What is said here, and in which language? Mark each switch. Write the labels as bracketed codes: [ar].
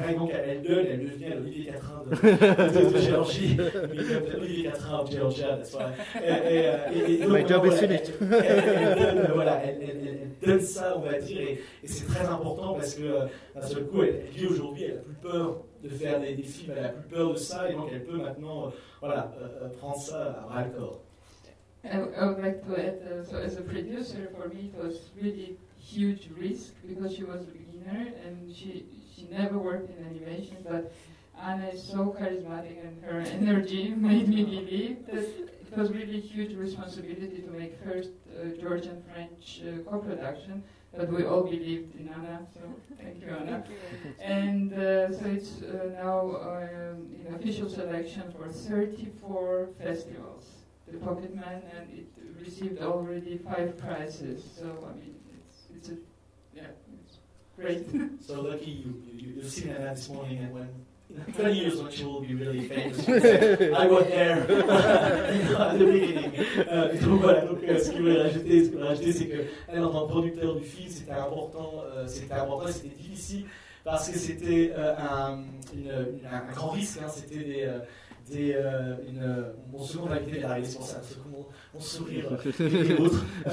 [fr] Et donc elle devient l'Olivier Catrin de Géorgie, l'Olivier Catrin de Géorgie, elle donne ça, on va dire, et c'est très important, parce que d'un seul coup, elle vit aujourd'hui, elle a plus peur de faire des films, elle a plus peur de ça, et donc elle peut maintenant prendre ça à bras le corps. [en] I would like to add, so as a producer, for me it was really huge risk, because she was a beginner and she never worked in animation, but Anna is so charismatic and her energy made me believe that it was really a huge responsibility to make first Georgian-French co-production, but we all believed in Anna, so thank you, Anna. And so it's now in official selection for 34 festivals. the Pocket Man, and it received already 5 prizes. So I mean, it's great. So lucky you've seen that this morning, and when. In 20 years, when she will be really famous. I was there at the beginning. [fr] Donc voilà, donc ce qu'il voulait rajouter, ce qu'il voulait rajouter, c'est qu'elle, en tant que producteur du film, c'était important, c'était difficile, parce que c'était un grand risque. Hein, c'était mon seconde invité est arrivé, c'est pour ça, parce que mon sourire et autres.